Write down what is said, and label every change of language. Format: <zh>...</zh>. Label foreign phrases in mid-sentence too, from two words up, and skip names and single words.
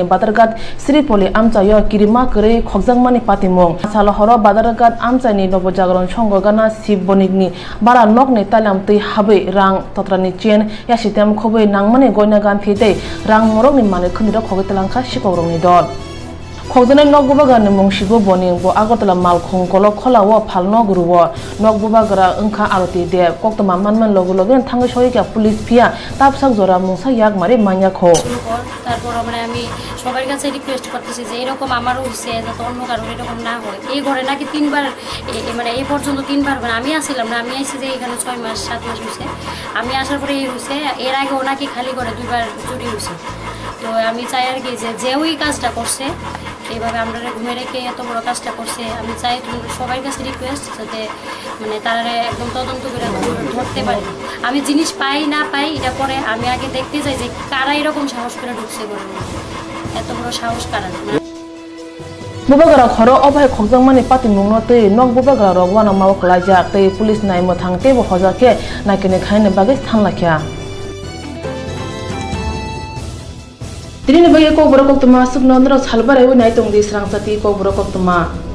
<trp>badargat sripoli amchayo kirima kre khogjangmani patimong salahoro badargat amchani nobojagron songogana sibbonikni bara nokni talamtui habe rang totrani chen yasitem khobei nangmani goina gan thite rang morokni mane khunira khogitelangkha sikogrongni dol Khojane nok Mubagra mungsibo boning bo Agartala malkhong kolok kholawo phalno guruwo nok Mubagra engkha aroti de Koktwma manman logo logen thangai soika police pia tapsak jora mungsa yak mare manya kho</trp> <bn>তারপর মানে আমি সবার কাছে রিকোয়েস্ট করতেছি যে এরকম আমারও হইছে যাতে অন্য কারো এরকম না হয় এই ঘরে নাকি তিনবার মানে এই পর্যন্ত তিনবার মানে আমি আসছিলাম না আমি আইছি যে এখানে 6 মাস 7 মাস হইছে আমি আসার পরে এই হইছে এর আগে ওনাকে খালি করে দুইবার চুরি হইছে তো আমি চাই আর কি যে ওই কাজটা করছে এইভাবে আমরা ঘুমে রেখে এত বড় কাজটা করছে আমি চাই সবার কাছে রিকোয়েস্ট যাতে মানে তারা একদম তদন্ত করে ধরতে পারে আমি জিনিস পাই না পাই এটা পরে আমি আগে দেখতে চাই যে কারা এরকম সাহস করে ঢুকছে বলে এত বড় সাহস কারা</bn> <trp>Mubagra khoro obai khogjangmani patimungno tei nok Mubagra rogwana maw klajak tei police nai mothangte bo hojake nakine khaine bage thanlakya Tini bagi Kokborok Koktwma suknondro salbarai nai tongdi Swrangchati Kokborok Koktwma</trp>